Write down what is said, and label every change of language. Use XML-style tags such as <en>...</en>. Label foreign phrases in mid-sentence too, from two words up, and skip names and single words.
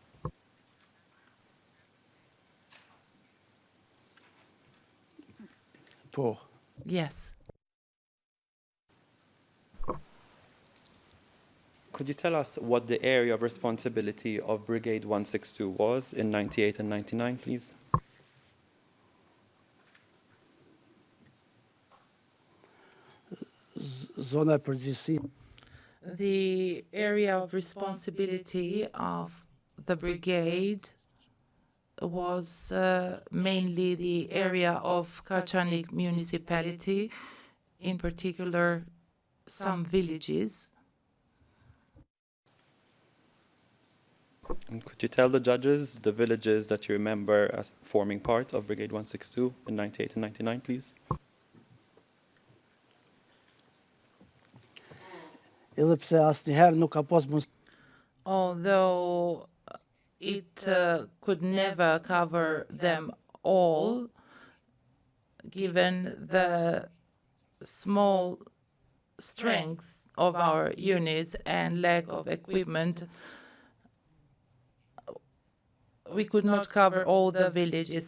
<sq>po.</sq> <en>Yes. Could you tell us what the area of responsibility of Brigade 162 was in 98 and 99, please?</en> <sq>Zona përgjithësi.</sq> <en>The area of responsibility of the brigade was mainly the area of Kaçanik municipality, in particular some villages. And could you tell the judges the villages that you remember as forming part of Brigade 162 in 98 and 99, please?</en> <sq>Edhe pse asnjëherë nuk ka pas mundësi.</sq> <en>Although it could never cover them all, given the small strength of our units and lack of equipment, we could not cover all the villages.</en>